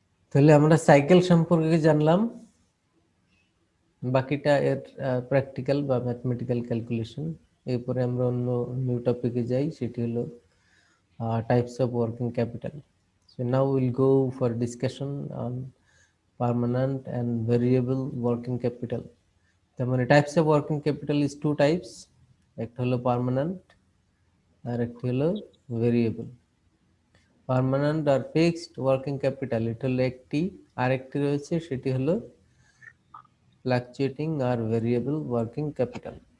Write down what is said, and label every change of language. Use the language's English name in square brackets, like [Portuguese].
[Bangla] তাহলে আমরা সাইকেল সম্পর্কে জানলাম, বাকিটা এর প্র্যাকটিক্যাল বা ম্যাথমেটিক্যাল ক্যালকুলেশন। এরপরে আমরা অন্য নিউ টপিকে যাই, সেটি হলো types of working capital. [English] So now we'll go for discussion on permanent and variable working capital. [Bangla] তার মানে [English] types of working capital is two types, [Bangla] একটা হলো পার্মানেন্ট আর একটি হলো ভেরিয়েবল। পার্মানেন্ট আর ফিক্সড ওয়ার্কিং ক্যাপিটাল, এটা হলো একটি, আর একটি রয়েছে সেটি হলো ফ্লাকচুয়েটিং আর ভেরিয়েবল ওয়ার্কিং ক্যাপিটাল।